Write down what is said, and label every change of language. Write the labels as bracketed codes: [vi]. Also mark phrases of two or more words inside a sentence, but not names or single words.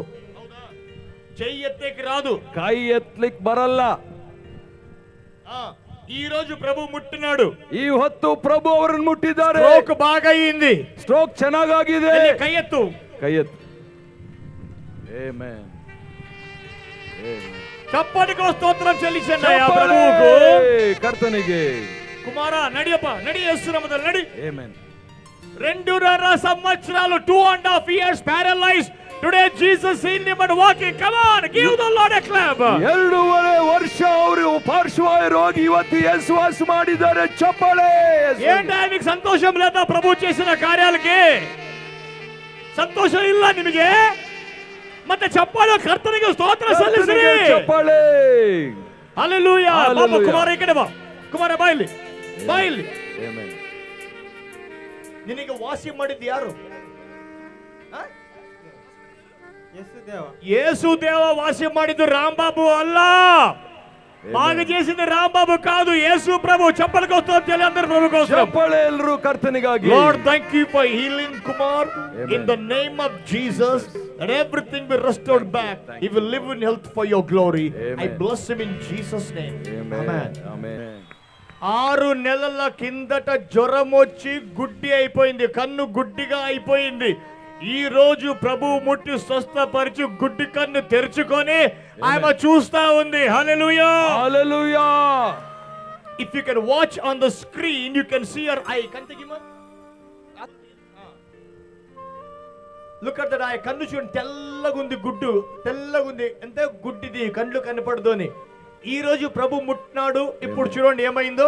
[te] చెయ్యి ఎత్తేకి రాదు, [kn] ಕೈ ಎತ್ತಲಿಕ್ಕೆ ಬರಲ್ಲ. [te] ఈ రోజు ప్రభు ముట్టినాడు. [kn] ಈ ಹೊತ್ತು ಪ್ರಭು ಅವರನ್ನು ಮುಟ್ಟಿದ್ದಾರೆ. [te] ಸ್ಟ್ರೋಕ್ బాగా అయింది. [kn] ಸ್ಟ್ರೋಕ್ ಚೆನ್ನಾಗಿದೆ. ಕೈ ಎತ್ತು, ಕೈ ಎತ್ತು. ಆಮೆನ್. ಚಪ್ಪಟಿಗೆ ಸ್ತೋತ್ರ [te] చెల్లించండి ప్రభువుకు, [kn] ಕರ್ತನಿಗೆ. [te] కుమార నడియప్ప, నడి, యేసు నామములో నడి. [kn] ಆಮೆನ್. [te] 2.5 సంవత్సరాలు, 2.5 [en] years paralyzed. Today Jesus healed him and walking. Come on, give the Lord a clap. [kn] 2.5 ವರ್ಷ ಅವರು ಪಾರ್ಶ್ವವಾಯು ರೋಗಿ, ಇವತ್ತು ಯೇಸುವಾಸ ಮಾಡಿದ್ದಾರೆ. ಚಪ್ಪಾಳೆ. [te] ఏంటా మీకు సంతోషం లేదా ప్రభు చేసిన కార్యాలకి? [kn] సంతోషం ಇಲ್ಲ ನಿಮಗೆ? ಮತ್ತೆ ಚಪ್ಪಾಳೆ ಕರ್ತನಿಗೆ ಸ್ತೋತ್ರ ಸಲ್ಲಿಸಿರಿ. ಚಪ್ಪಾಳೆ. ಹಲ್ಲೆಲೂಯಾ. ಬಾಬಾ ಕುಮಾರ ಈ ಕಡೆ ಬಾ. ಕುಮಾರ ಬಾ ಇಲ್ಲಿ, ಬಾ ಇಲ್ಲಿ. ಆಮೆನ್. ನಿನಗೆ ವಾಸಿ ಮಾಡಿದ್ದು ಯಾರು? ಯೇಸು ದೇವ ವಾಸಿ ಮಾಡಿದ್ದು ರಾಂಬಾಬು ಅಲ್ಲ. [te] బాగా చేసింది రాంబాబు కాదు, యేసు ప్రభు. చప్పలకు స్తోత్రాలు అందరూ ప్రభు కోసం. [kn] ಚಪ್ಪಾಳೆ ಎಲ್ಲರೂ ಕರ್ತನಿಗಾಗಿ. [en] Lord, thank you for healing Kumar. In the name of Jesus, and everything will restored back. He will live in health for your glory. I bless him in Jesus name. Amen. Amen. [te] 6 నెలల కిందట జ్వరం వచ్చి గుడ్డి అయిపోయింది, కన్ను గుడ్డిగా అయిపోయింది. ఈ రోజు ప్రభు ముట్టి స్వస్థపరిచి గుడ్డి కన్ను తెరుచుకొని ఆమె చూస్తా ఉంది. హల్లెలూయా, హల్లెలూయా. [en] If you can watch on the screen, you can see her eye. కంటికిమా, look at that eye. [te] కన్ను చూడండి, తెల్లగుంది, గుడ్డు తెల్లగుంది, అంటే గుడ్డిది, కళ్ళు కనపడదు అని. ఈ రోజు ప్రభు ముట్టినాడు. ఇప్పుడు చూడండి ఏమైందో.